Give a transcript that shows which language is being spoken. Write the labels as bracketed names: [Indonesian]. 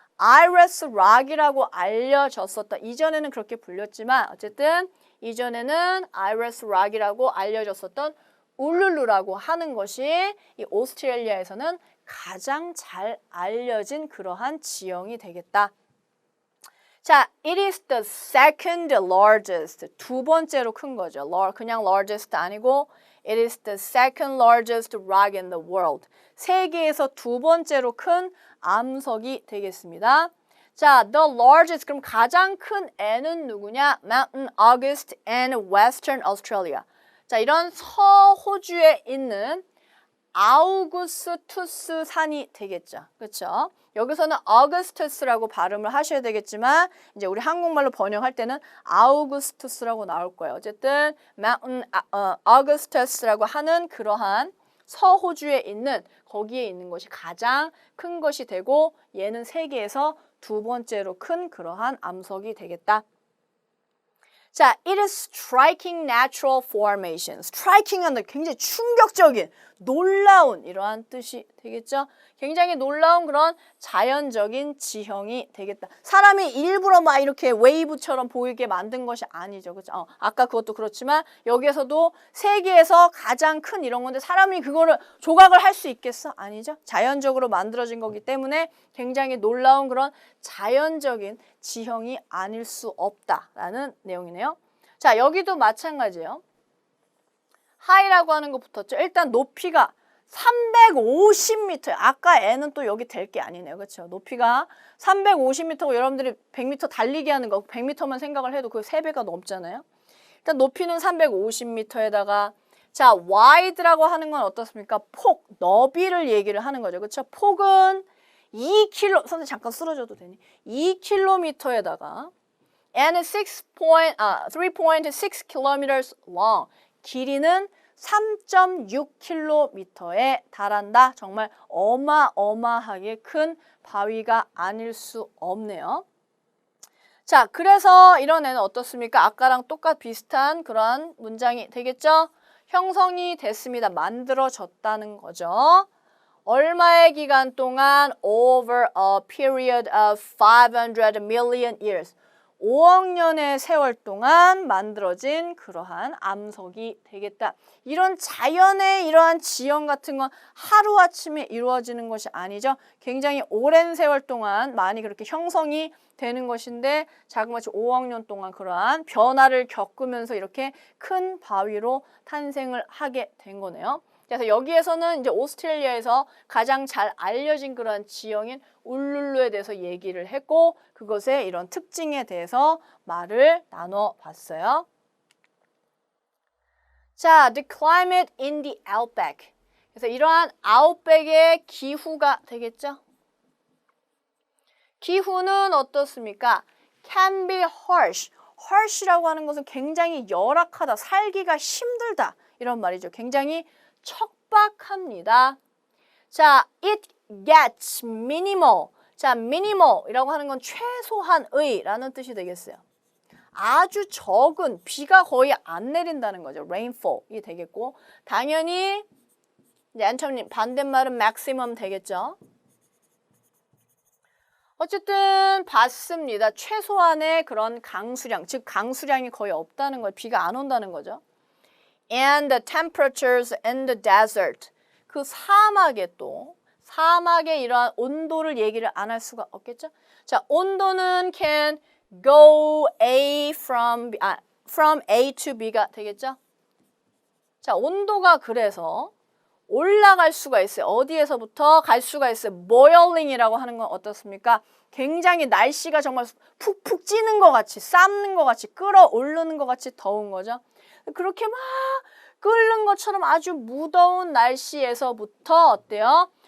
[Korean] Iris Rock이라고 알려졌었다. 이전에는 그렇게 불렸지만 어쨌든 이전에는 Iris Rock이라고 알려졌었던 울룰루라고 하는 것이 이 오스트레일리아에서는 가장 잘 알려진 그러한 지형이 되겠다. [English] 자, it is the second largest. [Korean] 두 번째로 큰 거죠. [English] 그냥 largest 아니고 it is the second largest rock in the world. [Korean] 세계에서 두 번째로 큰 암석이 되겠습니다. 자, [English] the largest [Korean] 그럼 가장 큰 애는 누구냐? [English] Mountain August and Western Australia. [Korean] 자, 이런 서호주에 있는 아우구스투스 산이 되겠죠. 그렇죠? 여기서는 어거스투스라고 발음을 하셔야 되겠지만 이제 우리 한국말로 번역할 때는 아우구스투스라고 나올 거예요. 어쨌든 Mountain Augustus라고 하는 그러한 서호주에 있는 거기에 있는 것이 가장 큰 것이 되고 얘는 세계에서 두 번째로 큰 그러한 암석이 되겠다. [English] 자, it is striking natural formation. [Korean] striking은 굉장히 충격적인, 놀라운 이러한 뜻이 되겠죠. 굉장히 놀라운 그런 자연적인 지형이 되겠다. 사람이 일부러 막 이렇게 웨이브처럼 보이게 만든 것이 아니죠. 그렇죠? 아까 그것도 그렇지만 여기에서도 세계에서 가장 큰 이런 건데 사람이 그거를 조각을 할 수 있겠어? 아니죠. 자연적으로 만들어진 거기 때문에 굉장히 놀라운 그런 자연적인 지형이 아닐 수 없다라는 내용이네요. 자, 여기도 마찬가지예요. 하이라고 하는 거 붙었죠. 일단 높이가 350m. 아까 N은 또 여기 될 게 아니네요. 그렇죠? 높이가 350m고 여러분들이 100m 달리기 하는 거 100m만 생각을 해도 그 3배가 넘잖아요. 일단 높이는 350m에다가 자, wide라고 하는 건 어떻습니까? 폭, 너비를 얘기를 하는 거죠. 그렇죠? 폭은 2km, 선생님 잠깐 쓰러져도 되니? [English] 2km에다가 and 3.6 kilometers long. [Korean] 길이는 3.6km에 달한다. 정말 어마어마하게 큰 바위가 아닐 수 없네요. 자, 그래서 이런 애는 어떻습니까? 아까랑 비슷한 그런 문장이 되겠죠? 형성이 됐습니다. 만들어졌다는 거죠. 얼마의 기간 동안? [English] Over a period of 500 million years. [Korean] 5억 년의 세월 동안 만들어진 그러한 암석이 되겠다. 이런 자연의 이러한 지형 같은 건 하루아침에 이루어지는 것이 아니죠. 굉장히 오랜 세월 동안 많이 그렇게 형성이 되는 것인데 자그마치 5억 년 동안 그러한 변화를 겪으면서 이렇게 큰 바위로 탄생을 하게 된 거네요. 그래서 여기에서는 이제 오스트레일리아에서 가장 잘 알려진 그런 지형인 울룰루에 대해서 얘기를 했고 그것의 이런 특징에 대해서 말을 나눠봤어요. [English] 자, the climate in the outback. [Korean] 그래서 이러한 아웃백의 기후가 되겠죠. 기후는 어떻습니까? [English] Can be harsh. [Korean] harsh라고 하는 것은 굉장히 열악하다, 살기가 힘들다 이런 말이죠. 굉장히 척박합니다. 자, [English] it gets minimal. [Korean] 자, minimal이라고 하는 건 최소한의라는 뜻이 되겠어요. 아주 적은, 비가 거의 안 내린다는 거죠. rainfall이 되겠고 당연히 이제 앤터님 반대말은 maximum 되겠죠. 어쨌든 봤습니다. 최소한의 그런 강수량, 즉 강수량이 거의 없다는 걸 비가 안 온다는 거죠. [English] And the temperatures in the desert. [Korean] 그 사막에 또 사막의 이러한 온도를 얘기를 안 할 수가 없겠죠. 자, 온도는 [English] can go from A to B가 되겠죠. [Korean] 자, 온도가 그래서 올라갈 수가 있어요. 어디에서부터 갈 수가 있어요. boiling이라고 하는 건 어떻습니까? 굉장히 날씨가 정말 푹푹 찌는 것 같이, 삶는 것 같이, 끓어오르는 것 같이 더운 거죠. 그렇게 막 끓는 것처럼 아주 무더운 날씨에서부터 어때요?